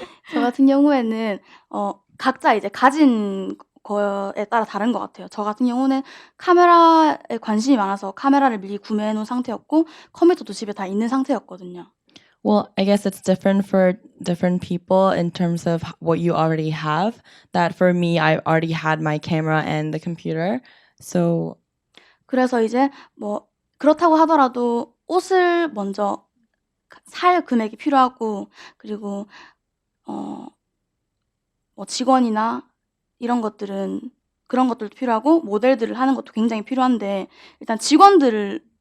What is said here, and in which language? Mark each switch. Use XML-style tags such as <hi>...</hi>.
<ko>저 같은 경우에는 각자 이제 가진 거에 따라 다른 것 같아요. 저 같은 경우는 카메라에 관심이 많아서 카메라를 미리 구매해 놓은 상태였고, 컴퓨터도 집에 다 있는 상태였거든요.</ko> <en>Well, I guess it's different for different people in terms of what you already have. That for me, I already had my camera and the computer. So</en> <ko>그래서 이제 뭐 그렇다고 하더라도 옷을 먼저 살 금액이 필요하고, 그리고 뭐 직원이나 이런 것들은 그런 것들도 필요하고, 모델들을 하는 것도 굉장히 필요한데, 일단 직원들에</ko>